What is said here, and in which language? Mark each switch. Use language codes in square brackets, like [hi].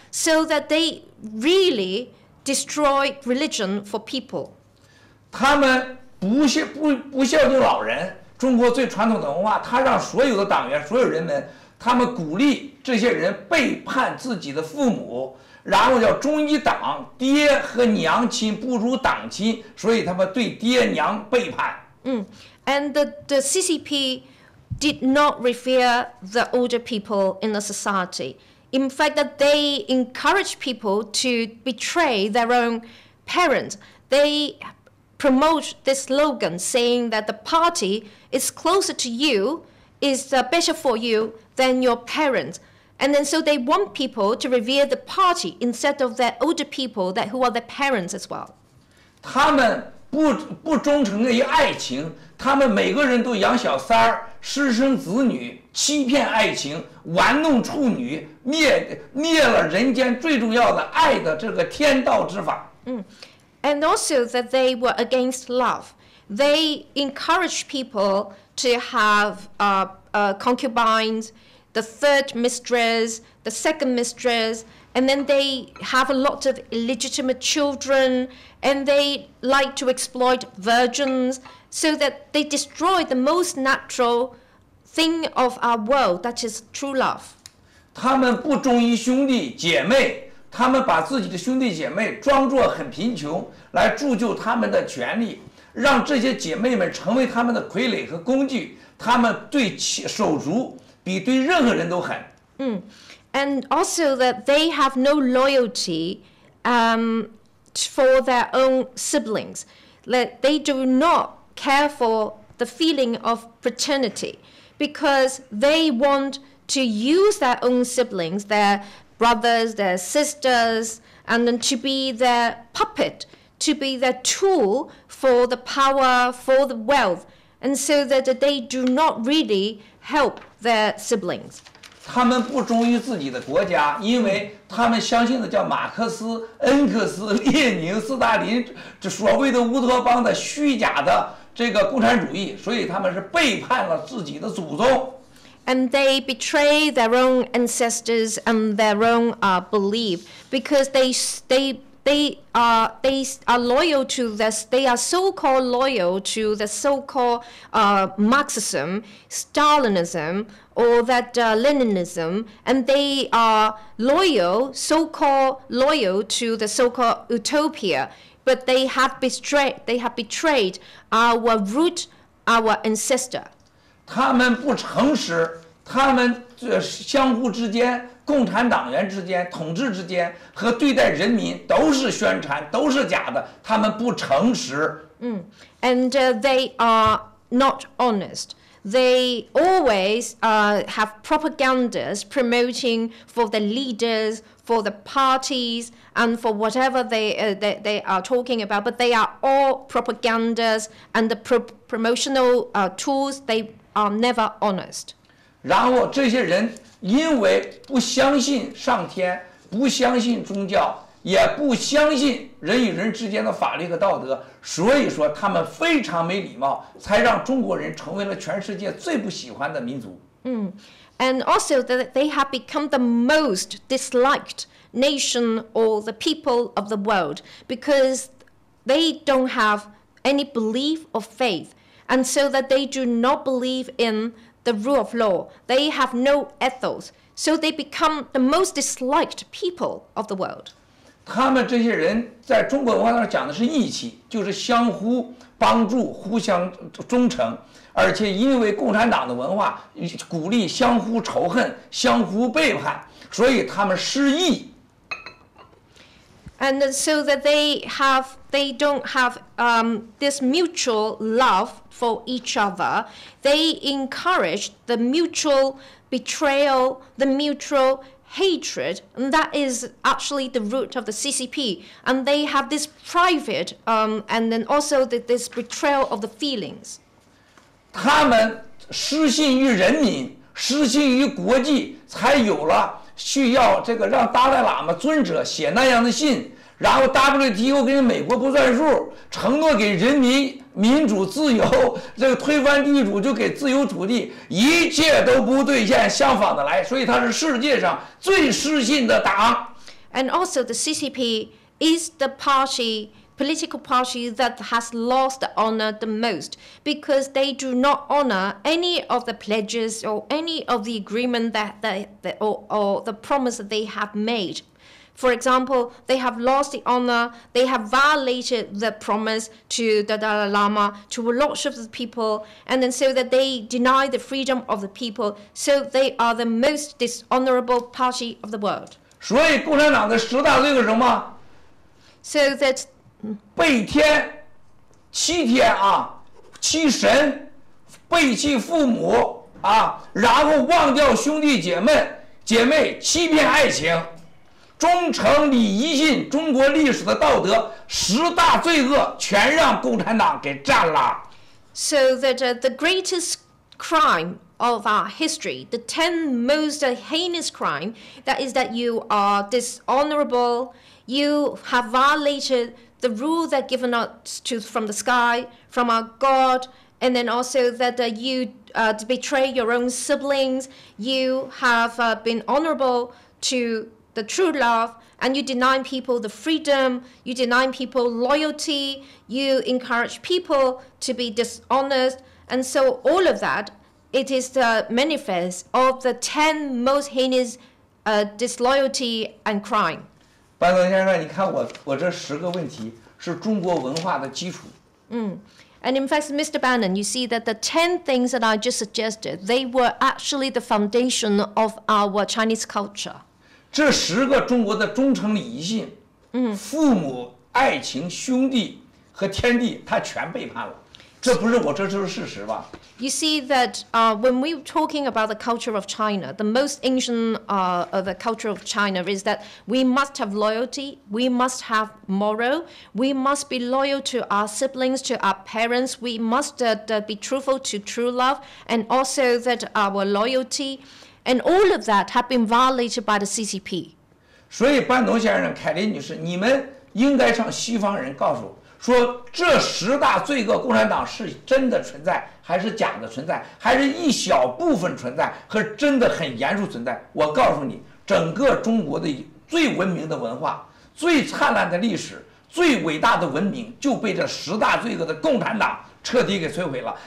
[en] So that they really destroy religion for people. [zh] 他们不孝敬老人，中国最传统的文化，他让所有的党员、所有人们。他们鼓励这些人背叛自己的父母，然后要忠于党，爹和娘亲不如党亲，所以他们对爹娘背叛。 [en] And the CCP did not revere the older people in the society. In fact, that they encourage people to betray their own parents. They promote this slogan saying that the party is closer to you, is better for you than your parents. And then so they want people to revere the party instead of their older people who are their parents as well. [zh] 他们不忠诚于爱情，他们每个人都养小三儿，私生子女，欺骗爱情，玩弄处女，灭了人间最重要的爱的这个天道之法。 [en] And also that they were against love. They encouraged people to have concubines, the third mistress, the second mistress, and then they have a lot of illegitimate children, and they like to exploit virgins, so that they destroy the most natural thing of our world, that is true love. [zh] 他们不忠于兄弟姐妹，他们把自己的兄弟姐妹装作很贫穷，来铸就他们的权利，让这些姐妹们成为他们的傀儡和工具。他们对手足比对任何人都狠。 [en] And also that they have no loyalty for their own siblings. That they do not care for the feeling of paternity because they want to use their own siblings, their brothers, their sisters, and then to be their puppet, to be their tool for the power, for the wealth, and so that they do not really help their siblings. [zh] 他们不忠于自己的国家，因为他们相信的叫马克思、恩格斯、列宁、斯大林这所谓的乌托邦的虚假的这个共产主义，所以他们是背叛了自己的祖宗。 [en] And they betray their own ancestors and their own belief because they are loyal to this. They are so-called loyal to the so-called Marxism, Stalinism, or that Leninism, and they are loyal, so-called loyal to the so-called utopia. But they have betrayed our root, our ancestor. [zh] 他们不诚实，他们相互之间，共产党员之间，统治之间和对待人民都是宣传，都是假的，他们不诚实。 [en] And they are not honest. They always have propagandas promoting for the leaders, for the parties, and for whatever they are talking about. But they are all propagandas and the promotional tools. They are never honest. [zh] 然后这些人因为不相信上天，不相信宗教，也不相信人与人之间的法律和道德，所以说他们非常没礼貌，才让中国人成为了全世界最不喜欢的民族。 [en] And also that they have become the most disliked nation or the people of the world because they don't have any belief or faith. And so that they do not believe in the rule of law. They have no ethos. So they become the most disliked people of the world. [zh] 他们这些人在中国文化上讲的是义气，就是相互帮助、互相忠诚，而且因为共产党的文化鼓励相互仇恨、相互背叛，所以他们失义。 [en] And so that they don't have this mutual love for each other. They encourage the mutual betrayal, the mutual hatred, and that is actually the root of the CCP. And they have this private and then also this betrayal of the feelings. [zh] 他们失信于人民，失信于国际，才有了需要这个让达赖喇嘛尊者写那样的信，然后 WTO 跟美国不算数，承诺给人民民主自由，这个推翻地主就给自由土地，一切都不兑现，相反的来，所以它是世界上最失信的党。 [en] And also the CCP is the party political party that has lost the honor the most, because they do not honor any of the pledges or any of the agreement or the promise that they have made. For example, they have lost the honor, they have violated the promise to the Dalai Lama, to a lot of the people, and then so that they deny the freedom of the people, so they are the most dishonorable party of the world. [zh] 所以共产党的10大罪恶是什么？ [en] So that [zh] 背天、欺天啊，欺神，背弃父母啊，然后忘掉兄弟姐妹，欺骗爱情。忠诚、礼仪信，中国历史的道德10大罪恶全让共产党给占了。 [en] So that the greatest crime of our history, the 10 most heinous crime, that is that you are dishonorable, you have violated the rule that given us from the sky, from our God, and then also that you betray your own siblings, you have been honorable to the true love, and you deny people the freedom, you deny people loyalty, you encourage people to be dishonest, and so all of that, it is the manifest of the 10 most heinous disloyalty and crime. [zh] 班总先生，你看我这10个问题是中国文化的基础。 [en] And in fact, Mr. Bannon, you see that the 10 things that I just suggested, they were actually the foundation of our Chinese culture. [zh] 这10个中国的忠诚、礼仪信，父母、爱情、兄弟和天地，他全背叛了。这就是事实吧？ [en] You see that when we're talking about the culture of China, the most ancient of the culture of China is that we must have loyalty, we must have moral, we must be loyal to our siblings, to our parents, we must be truthful to true love, and also that our loyalty, and all of that have been violated by the CCP. [zh] 所以班农先生、凯琳女士，你们应该向西方人告诉说，这10大罪恶，共产党是真的存在，还是假的存在，还是一小部分存在，和真的很严肃存在？我告诉你，整个中国的最文明的文化、最灿烂的历史、最伟大的文明，就被这10大罪恶的共产党彻底给摧毁了。